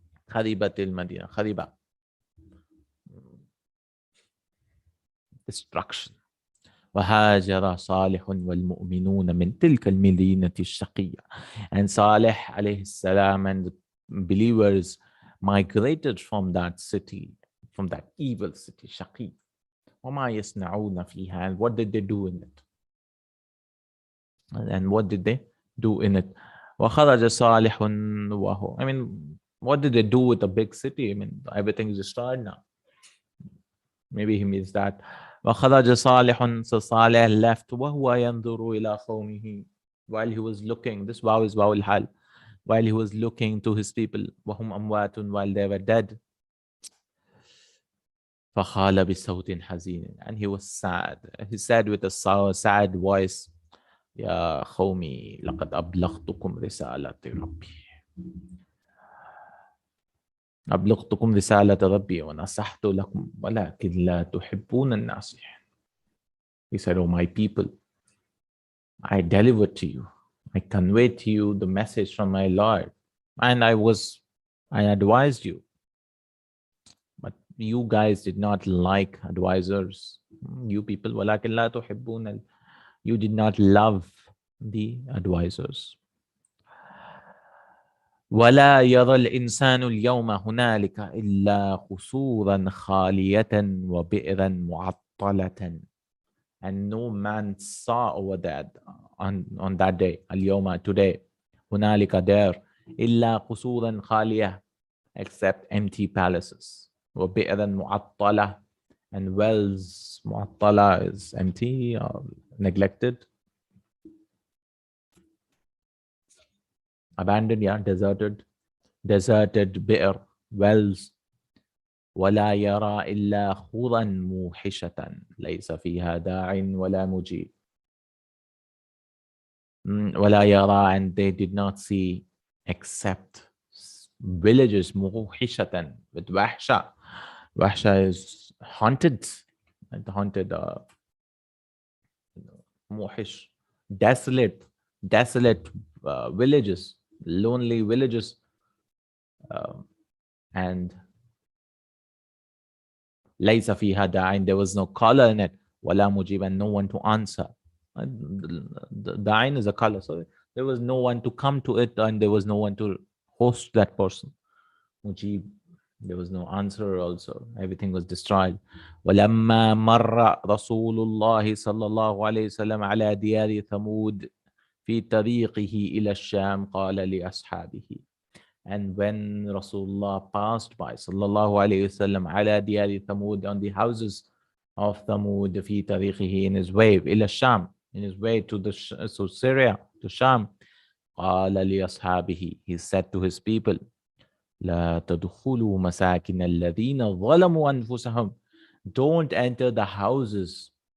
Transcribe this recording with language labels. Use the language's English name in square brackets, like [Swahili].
[Arabic] خَرِبَتِ الْمَدِينَةِ, خَرِبَ, destruction. وهاجر صالح والمؤمنون من تلك المدينة الشقية. [English] And Saleh [Arabic] عليه السلام [English] and the believers migrated from that city, from that evil city, [Arabic] شقي. وما يصنعون فيها, [English] and what did they do in it? And what did they do in it? [Arabic] وخرج صالح وهو, [English] I mean, what did they do with a big city? I mean, everything is destroyed now. Maybe he means that. [Arabic] وخرج صالح, [English] so Saleh left [Arabic] وهو ينظر إلى قومه, [English] while he was looking. This wow is wow al-hal. While he was looking to his people, [Arabic] وهم أموات, [English] while they were dead. [Arabic] فقال بصوت حزين, [English] and he was sad. He said with a sad voice, [Arabic] يا قومي لقد أبلغتكم رسالة ربي. أبلغتكم رسالة ربي ونصحت لكم ولكن لا تحبون الناصحين. [English] He said, oh my people, I delivered to you, I conveyed to you the message from my Lord, and I advised you, but you guys did not like advisors. You people, [Arabic] ولكن لا تحبون, [English] you did not love the advisors. [Arabic] ولا يرى الإنسان اليوم هنالك إلا قصورا خالية وبئرا معطلة. [English] And no man saw over that on that day, [Arabic] اليوم, [English] today, [Arabic] هنالك, [English] there, [Arabic] إلا قصورا خالية, [English] except empty palaces. [Arabic] وبئرا معطلة, [English] and wells. [Arabic] معطلة [English] is empty or neglected, abandoned, yeah, deserted. بئر, wells. [Arabic] ولا يرى إلا خُرًا موحشة ليس فيها داع ولا مجيب. ولا يرى, [English] and they did not see except villages [Arabic] موحشة, [English] with وحشة. وحشة is haunted, and haunted, موحش, desolate villages, lonely villages, and [Arabic] ليس فيها داع, [English] there was no caller in it, [Arabic] ولا مجيب, [English] and no one to answer. The da'in is a caller, so there was no one to come to it, and there was no one to host that person. Mujib, there was no answer also. Everything was destroyed. [Arabic] ولما مر رسول الله صلى الله عليه وسلم على ديار ثمود في طريقه إلى الشام قال لأصحابه. [English] And when Rasulullah passed by, sallallahu alayhi wasallam, [Arabic] ala diyari Thamud, [English] on the houses of Thamud, [Arabic] fi tariqihi, [English] in his way, [Arabic] ila Sham, [English] in his way to Syria, to Sham, [Arabic] qala li ashabihi, [English] he said to his people, [Arabic] la tadkhulu masakin alladhina zalamu anfusahum, [English] don't enter the houses